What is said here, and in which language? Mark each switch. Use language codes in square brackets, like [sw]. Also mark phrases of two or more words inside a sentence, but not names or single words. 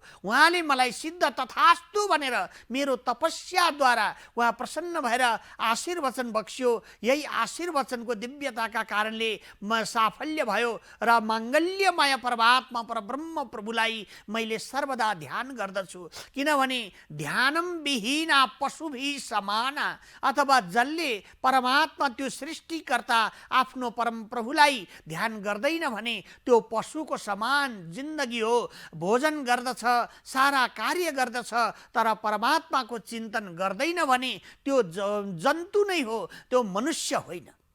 [ne] उहाँले मलाई सिद्ध तथास्तु भनेर मेरो तपस्याद्वारा उहाँ प्रसन्न भएर आशीर्वचन बक्स्यो। यही आशीर्वचनको दिव्यताका कारणले म साफल्य भयो र माङ्गल्यमय परमात्मा परब्रह्म प्रभुलाई मैले सर्वदा ध्यान गर्दछु। [sa] किनभने ध्यानम विहीना पशुभि समाना, [ne] अथवा जसले परमात्मा त्यो सृष्टिकर्ता आफ्नो परम प्रभुलाई ध्यान गर्दैन भने त्यो पशुको समान जिन्दगी हो। भोजन गर्दछ, सारा कार्य गर्दछ, तर परमात्माको चिन्तन गर्दैन भने त्यो जन्तु नै हो, त्यो मनुष्य होइन।